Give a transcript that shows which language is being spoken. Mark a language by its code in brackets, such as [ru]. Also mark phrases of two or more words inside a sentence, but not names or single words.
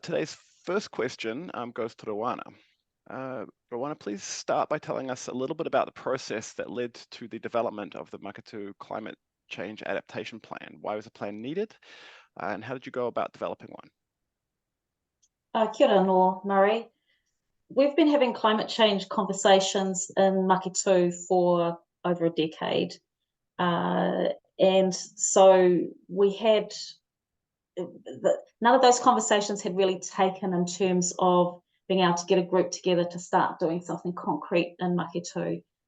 [en] Today's first question goes to Roana. Roana, please start by telling us a little bit about the process that led to the development of the Maketu Climate Change Adaptation Plan. Why was a plan needed, and how did you go about developing one? [mi] Kia ora no, Murray. [en] We've been having climate change conversations in Maketu for over a decade. And so we had, none of those conversations had really taken in terms of being able to get a group together to start doing something concrete in Maketu.